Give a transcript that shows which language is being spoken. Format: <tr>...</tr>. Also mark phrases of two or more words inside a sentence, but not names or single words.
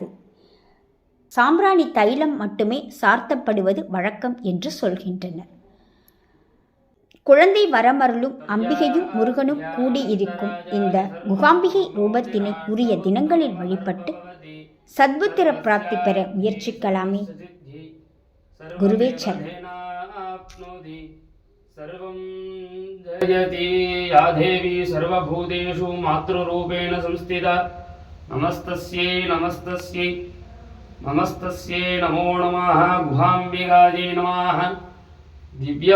<ta>சாம்பிராணி தைலம் மட்டுமே சார்த்தப்படுவது வழக்கம் என்று சொல்கின்றனர். குழந்தை வரமருளும் அம்பிகையும் முருகனும் கூடியிருக்கும் இந்த குகாம்பிகை ரூபத்தினை உரிய தினங்களில் வழிபட்டு சத்புத்திர பிராப்தி பெற முயற்சிக்கலாமே. குருவே சரணம்.</ta> <sa>सर्वं जयति या देवी सर्वभूतेषु मातृरूपेण संस्थिता. नमस्तस्यै नमस्तस्यै नमस्तस्यै नमो नमः. गुहाम्बिकायै नमः.</sa>